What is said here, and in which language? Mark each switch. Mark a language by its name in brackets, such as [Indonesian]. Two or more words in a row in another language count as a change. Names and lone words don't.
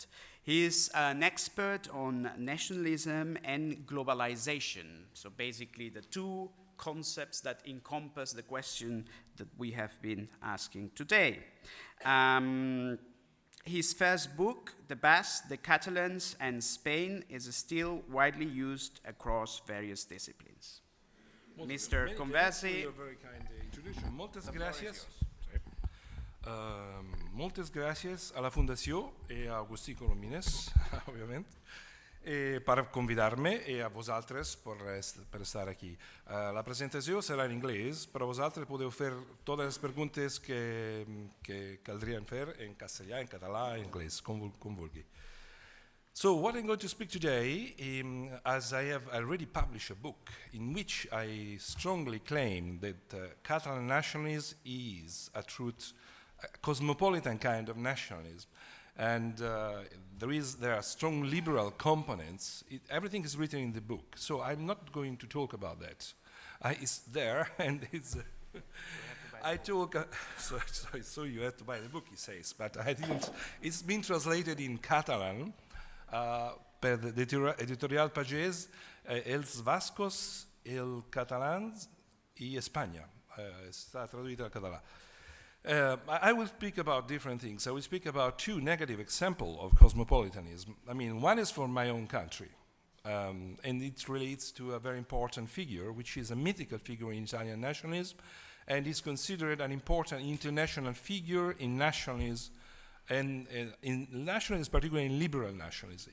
[English] He is an expert on nationalism and globalization, so basically the two concepts that encompass the question that we have been asking today. His first book, The Basques, the Catalans, and Spain, is still widely used across various disciplines. Mr. Conversi. Your very kind introduction. [Catalan] Moltes gràcies a la Fundació e a Agustí Colomines, obviamente, per convidar-me e a vosaltres per estar aquí. La presentació serà en anglès, però vosaltres podeu fer totes les preguntes que caldrien fer en castellà, en català, en anglès, com vulgui. [English] So what I'm going to speak today, as I have already published a book in which I strongly claim that Catalan nationalism is a cosmopolitan kind of nationalism. And there are strong liberal components. Everything is written in the book, so I'm not going to talk about that. It's there, and it's. I talk. So you have to buy the book, he says, but I didn't. It's been translated in Catalan per Editorial Pagès, Els Vascos, el Catalans y España. [Spanish] Está traduito al català. [English] I will speak about different things. I will speak about two negative examples of cosmopolitanism. I mean, one is from my own country, and it relates to a very important figure, which is a mythical figure in Italian nationalism, and is considered an important international figure in nationalism, and in nationalism, particularly in liberal nationalism.